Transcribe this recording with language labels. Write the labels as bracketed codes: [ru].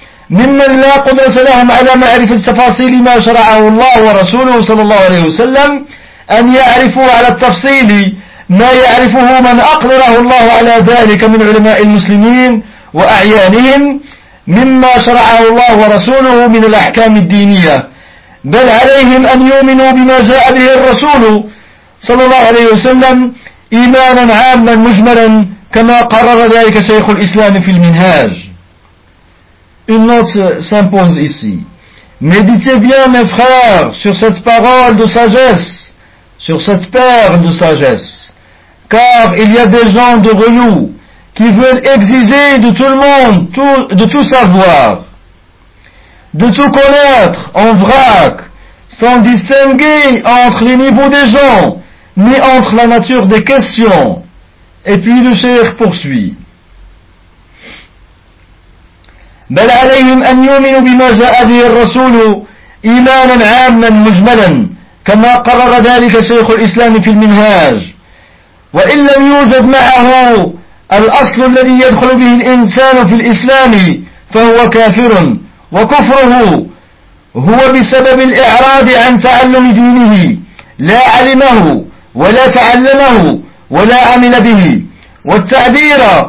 [ar] ممن لا قدرة لهم على معرفة تفاصيل ما شرعه الله ورسوله صلى الله عليه وسلم أن يعرفوا على التفصيل ما يعرفه من أقدره الله على ذلك من علماء المسلمين وأعيانهم مما شرعه الله ورسوله من الأحكام الدينية بل عليهم أن يؤمنوا بما جاء به الرسول صلى الله عليه وسلم إيمانا عاما مجملا كما قرر ذلك شيخ الإسلام في المنهاج. [fr] Une note s'impose ici. Méditez bien, mes frères, sur cette parole de sagesse, sur cette perle de sagesse. Car il y a des gens de renom qui veulent exiger de tout le monde de tout savoir, de tout connaître en vrac, sans distinguer entre les niveaux des gens, ni entre la nature des questions. Et puis le cheikh poursuit. [ar] بل عليهم أن يؤمنوا بما جاء به الرسول إيمانا عاما مجملا كما قرر ذلك شيخ الإسلام في المنهاج وإن لم يوجد معه الأصل الذي يدخل به الإنسان في الإسلام فهو كافر وكفره هو بسبب الإعراض عن تعلم دينه لا علمه ولا تعلمه ولا عمل به والتعبير